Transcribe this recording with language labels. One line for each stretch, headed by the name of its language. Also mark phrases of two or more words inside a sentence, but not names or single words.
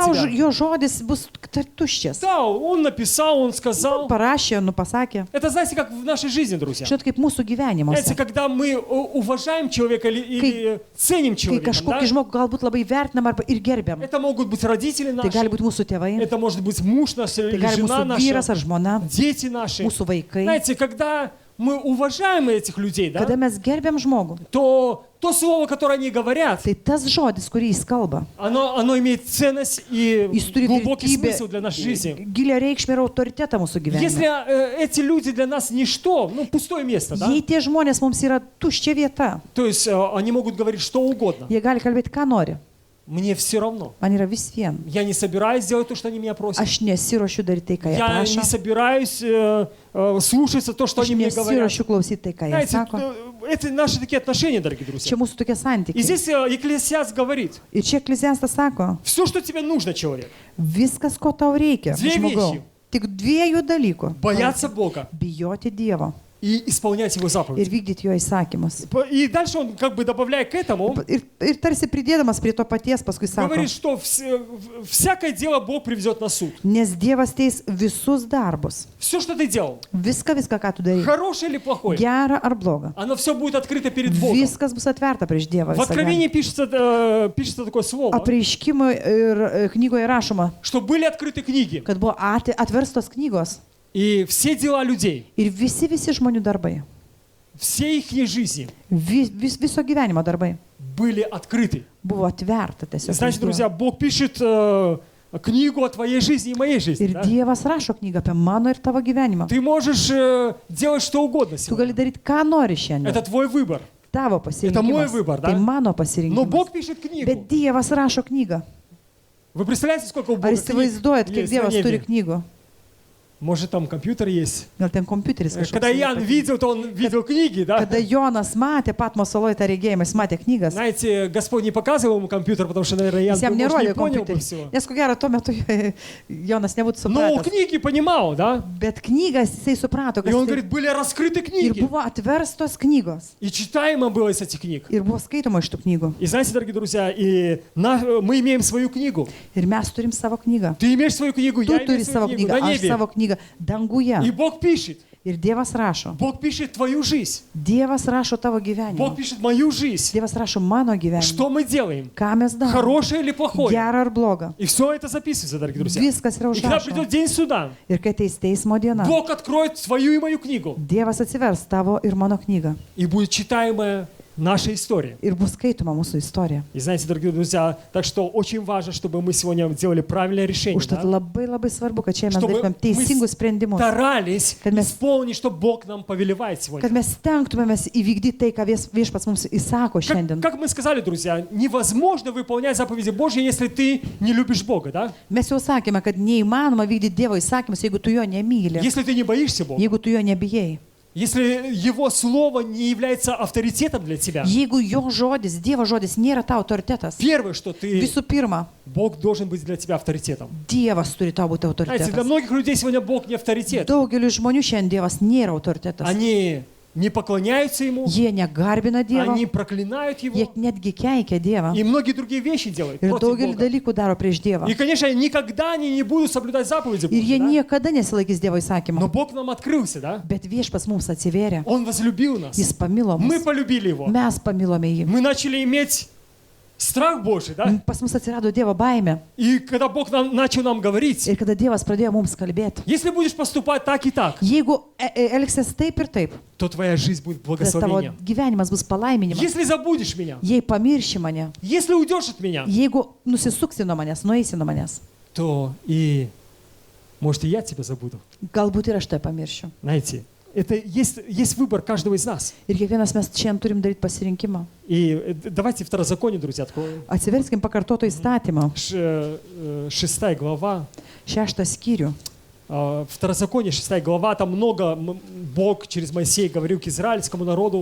Lithuanian: Tau
Russian: тебя.
Lithuanian: jo žodis bus tuščias.
Russian: Да, Он написал, Он сказал.
Lithuanian: Parašė, pasakė.
Russian: Это, знаете, как в нашей жизни, друзья.
Lithuanian: Žinot, kaip mūsų
Russian: Знаете,
Lithuanian: gyvenimuose.
Russian: когда мы уважаем человека или ценим
Lithuanian: Kai
Russian: человека,
Lithuanian: kažkokį žmogų galbūt labai vertinam arba ir gerbiam.
Russian: это могут быть родители
Lithuanian: Tai gali
Russian: наши,
Lithuanian: būti mūsų tėvai,
Russian: это может быть муж наш
Lithuanian: tai
Russian: или
Lithuanian: gali
Russian: жена
Lithuanian: mūsų vyras
Russian: наша,
Lithuanian: ar žmona,
Russian: дети наши.
Lithuanian: mūsų vaikai.
Russian: Знаете, когда мы уважаем этих людей, да,
Lithuanian: Kada mes gerbiam žmogų,
Russian: то слово, которое они говорят,
Lithuanian: tai tas žodis, kurį jis kalba,
Russian: оно имеет ценность и
Lithuanian: jis turi
Russian: глубокий
Lithuanian: vertybę,
Russian: смысл для нашей жизни.
Lithuanian: gilią reikšmę ir autoritetą mūsų
Russian: Если
Lithuanian: gyvenime.
Russian: эти люди для нас ничто, пустое место, да,
Lithuanian: Jei tie žmonės mums yra tuščia vieta,
Russian: то есть они могут говорить что угодно.
Lithuanian: jie gali kalbėti, ką nori.
Russian: Мне все равно.
Lithuanian: Man yra vis vien.
Russian: Я не собираюсь делать то, что они меня просят.
Lithuanian: Aš nesiuošiu daryti tai, ką jie
Russian: Я
Lithuanian: prašo.
Russian: не собираюсь слушаться то, что
Lithuanian: Aš
Russian: они мне говорят.
Lithuanian: nesiuošiu klausyti tai, ką jie
Russian: Знаете,
Lithuanian: sako.
Russian: это наши такие отношения, дорогие
Lithuanian: Čia
Russian: друзья.
Lithuanian: mūsų tokie
Russian: И
Lithuanian: santykiai.
Russian: здесь Екклесиаст говорит,
Lithuanian: Ir čia Eklesiastas sako,
Russian: все, что тебе нужно, человек,
Lithuanian: viskas, ko tau reikia, Dvi žmogau. vieši. Tik dviejų dalykų.
Russian: бояться Бога
Lithuanian: Bijoti Dievo
Russian: и исполнять Его
Lithuanian: ir
Russian: заповеди.
Lithuanian: vykdyti jo įsakymus.
Russian: И дальше он как бы добавляя к этому,
Lithuanian: Ir tarsi pridėdamas prie to paties paskui sako,
Russian: говорит, что всякое дело Бог приведет на суд.
Lithuanian: nes Dievas teis visus darbus.
Russian: Все, что ты делал,
Lithuanian: Viską, ką tu darai.
Russian: хорошее или плохое,
Lithuanian: Gerą ar blogą.
Russian: оно все будет открыто перед Богом.
Lithuanian: Viskas bus atverta prieš Dievą.
Russian: В Откровении пишется такое слово,
Lithuanian: Apreiškimo ir knygoje rašoma,
Russian: что были открыты книги,
Lithuanian: kad buvo atverstos knygos
Russian: и все дела людей,
Lithuanian: ir visi žmonių darbai,
Russian: все их жизни
Lithuanian: viso gyvenimo darbai
Russian: были открыты.
Lithuanian: buvo atverta tiesiog.
Russian: Знаете,
Lithuanian: prieš Dievą.
Russian: друзья, Бог пишет книгу о твоей жизни и моей жизни.
Lithuanian: Ir
Russian: Да?
Lithuanian: Dievas rašo knygą apie mano ir tavo gyvenimą.
Russian: Ты можешь делать что угодно
Lithuanian: Tu gali
Russian: сегодня.
Lithuanian: daryti, ką nori šiandien.
Russian: Это твой выбор.
Lithuanian: Tavo
Russian: Это мой
Lithuanian: pasirinkimas.
Russian: выбор,
Lithuanian: Tai
Russian: да?
Lithuanian: mano
Russian: Но
Lithuanian: pasirinkimas.
Russian: Бог пишет книгу.
Lithuanian: Bet Dievas rašo knygą.
Russian: Вы представляете, сколько у
Lithuanian: Ar
Russian: Бога книг
Lithuanian: įsivaizduojat, kiek
Russian: есть на
Lithuanian: Dievas turi
Russian: небе?
Lithuanian: knygų?
Russian: Может, там компьютер есть?
Lithuanian: Gal ten kompiuteris
Russian: Когда
Lithuanian: kažkoks.
Russian: Иоанн видел, то он видел книги, да?
Lithuanian: Kada Jonas matė Patmo saloje tą regėjimą, jis matė knygas.
Russian: Знаете, Господь не показывал ему компьютер, потому что, наверное,
Lithuanian: Jis
Russian: Иоанн
Lithuanian: jam
Russian: может, не
Lithuanian: nerodė
Russian: понял бы
Lithuanian: kompiuterį.
Russian: всего.
Lithuanian: Nes ko gero, tuo metu Jonas nebūtų
Russian: Но
Lithuanian: supratęs.
Russian: книги понимал, да?
Lithuanian: Bet knygas jisai suprato,
Russian: И
Lithuanian: kad
Russian: он
Lithuanian: tai...
Russian: говорит, были раскрыты
Lithuanian: Ir
Russian: книги.
Lithuanian: buvo atverstos knygos.
Russian: И читаемо было из этих книг.
Lithuanian: Ir buvo skaitoma iš tų knygų.
Russian: И знаете, дорогие друзья, мы имеем свою книгу.
Lithuanian: Ir mes turim savo knygą.
Russian: Ты имеешь свою книгу,
Lithuanian: Tu
Russian: я
Lithuanian: turi
Russian: имею
Lithuanian: savo
Russian: свою книгу
Lithuanian: knygą,
Russian: на
Lithuanian: aš
Russian: небе.
Lithuanian: savo knygą danguje.
Russian: И Бог пишет.
Lithuanian: Ir Dievas rašo.
Russian: Бог пишет твою жизнь.
Lithuanian: Dievas rašo tavo
Russian: Бог
Lithuanian: gyvenimą.
Russian: пишет мою жизнь.
Lithuanian: Dievas rašo mano gyvenimą.
Russian: Что мы делаем?
Lithuanian: Ką mes darome?
Russian: Хорошее или плохое?
Lithuanian: Gerą ar blogą.
Russian: И все это записывается, дорогие друзья.
Lithuanian: Viskas yra
Russian: И когда
Lithuanian: užrašoma.
Russian: придет день суда,
Lithuanian: Ir kai ateis teismo diena,
Russian: Бог откроет свою и мою книгу.
Lithuanian: Dievas atsivers tavo ir mano knygą.
Russian: И будет читаемое наша история.
Lithuanian: ir bus skaitoma mūsų istorija.
Russian: И знаете, дорогие друзья, так что очень важно, чтобы мы сегодня делали правильное решение.
Lithuanian: Užtat
Russian: Да?
Lithuanian: labai labai svarbu, kad čia mes
Russian: Чтобы
Lithuanian: darytumėm teisingus sprendimus,
Russian: старались
Lithuanian: Kad mes-
Russian: исполнить, что Бог нам повелевает
Lithuanian: kad
Russian: сегодня.
Lithuanian: mes stengtumėmės įvykdyti tai, ką viešpats mums įsako šiandien.
Russian: Как мы сказали, друзья, невозможно выполнять заповеди Божьи, если ты не любишь Бога, да?
Lithuanian: Mes jau sakėme, kad neįmanoma vykdyti Dievo įsakymus, jeigu tu jo nemyli,
Russian: Если ты не боишься Бога,
Lithuanian: jeigu tu jo nebijai.
Russian: если Его Слово не является авторитетом для тебя,
Lithuanian: Jeigu jo žodis, Dievo žodis nėra tau autoritetas,
Russian: первое, что ты,
Lithuanian: visų pirma,
Russian: Бог должен быть для тебя авторитетом.
Lithuanian: Dievas turi tau būti
Russian: Знаете, для
Lithuanian: autoritetas.
Russian: многих людей сегодня Бог не авторитет.
Lithuanian: Daugeliu žmonių šiandien Dievas nėra autoritetas.
Russian: Они не поклоняются Ему,
Lithuanian: Jie negarbina Dievą,
Russian: они проклинают
Lithuanian: jie
Russian: Его,
Lithuanian: netgi keikia Dievą.
Russian: и многие другие вещи делают
Lithuanian: Ir
Russian: против
Lithuanian: daugelį
Russian: Бога.
Lithuanian: dalykų daro prieš Dievą.
Russian: И, конечно, никогда они не будут соблюдать заповеди
Lithuanian: Ir jie
Russian: Божьи, да?
Lithuanian: niekada nesilaikys Dievo įsakymų.
Russian: Но Bог нам открылся, да?
Lithuanian: Bet viešpas mums atsiverė.
Russian: Он возлюбил нас.
Lithuanian: Jis pamilo
Russian: Мы
Lithuanian: mus.
Russian: полюбили Его.
Lithuanian: Mes pamilome jį.
Russian: Мы начали иметь страх Божий, да?
Lithuanian: Pas mus atsirado Dievo baime.
Russian: И когда Бог начал нам говорить,
Lithuanian: Ir kada Dievas pradėjo mums kalbėti.
Russian: если будешь поступать так и так,
Lithuanian: Jeigu elgsies taip ir taip,
Russian: то твоя жизнь будет
Lithuanian: tai tavo
Russian: благословением.
Lithuanian: gyvenimas bus palaiminimas.
Russian: Если забудешь меня,
Lithuanian: Jei pamirši mane,
Russian: если уйдешь от меня,
Lithuanian: jeigu nusisuksi nuo manęs, nueisi nuo manęs,
Russian: то и, может, и я тебя забуду.
Lithuanian: galbūt ir aš tai pamiršiu.
Russian: Знаете, это есть выбор каждого из нас.
Lithuanian: Ir kiekvienas mes šiandien turim daryti pasirinkimą.
Russian: И давайте Второзаконие, друзья, откроем.
Lithuanian: Atsiverskim pakartoto įstatymą,
Russian: 6 глава.
Lithuanian: 6 skyrių.
Russian: Второзаконие, 6 глава, там много Бог через Моисея говорил к израильскому народу.